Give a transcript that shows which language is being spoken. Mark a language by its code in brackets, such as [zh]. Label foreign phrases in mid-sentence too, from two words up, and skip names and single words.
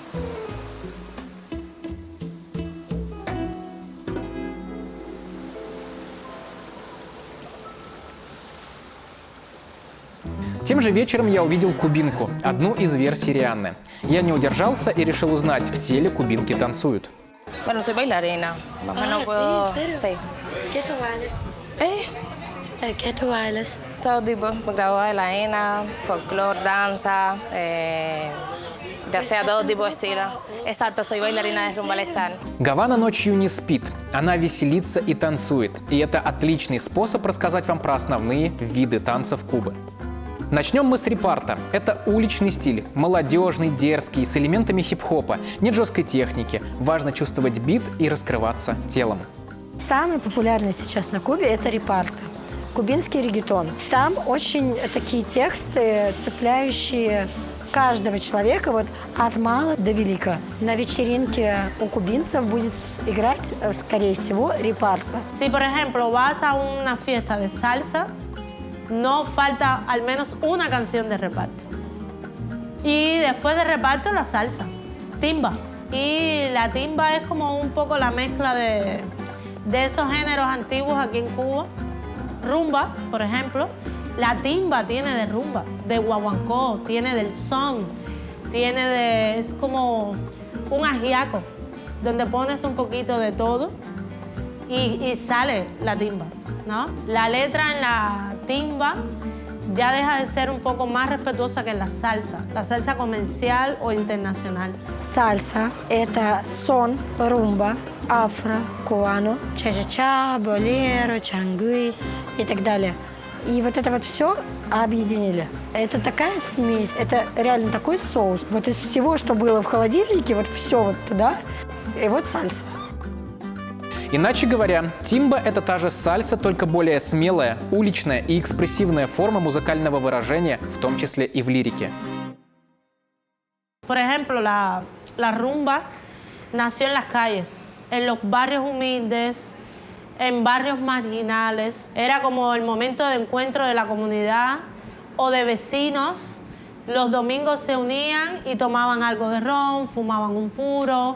[ru] Тем же вечером я увидел кубинку, одну из версий Рианны. Я не удержался и решил узнать, все ли кубинки танцуют. [es] Bueno, soy bailarina. Más o menos puedo. Sí. ¿Qué tú bailas? ¿Qué tú bailas? Todo tipo. Me gradué de bailarina, folclore, danza, ya sea todo tipo de estilo. Exacto, soy bailarina de rumba lechal. [ru] Гавана ночью не спит, она веселится и танцует. И это отличный способ рассказать вам про основные виды танцев Кубы. Начнем мы с репарта. Это уличный стиль, молодежный, дерзкий, с элементами хип-хопа, нет жесткой техники, важно чувствовать бит и раскрываться телом. Самый популярный сейчас на Кубе – это репарто, кубинский реггетон. Там очень такие тексты, цепляющие каждого человека вот от мала до велика. На вечеринке у кубинцев будет играть, скорее всего, репарто. [es] Si, por ejemplo, vas a una fiesta de salsa, no falta al menos una canción de reparto. Y después de reparto, la salsa, timba. Y la timba es como un poco la mezcla de esos géneros antiguos aquí en Cuba. Rumba, por ejemplo. La timba tiene de rumba, de guaguancó, tiene del son, tiene de... es como un ajiaco, donde pones un poquito de todo y sale la timba, ¿no? La letra en la timba ya deja de ser un poco más respetuosa que la salsa comercial o internacional. [ru] Сальса – это сон, румба, афро, куано, ча-ча-ча, болеро, чангуи и так далее. И вот это вот все объединили. Это такая смесь, это реально такой соус. Вот из всего, что было в холодильнике, вот все вот туда, и вот сальса. Иначе говоря, тимба – это та же сальса, только более смелая, уличная и экспрессивная форма музыкального выражения, в том числе и в лирике. [es] Por ejemplo, la rumba nació en las calles, en los barrios humildes, en barrios marginales. Era como el momento de encuentro de la comunidad o de vecinos. Los domingos se unían y tomaban algo de ron, fumaban un puro.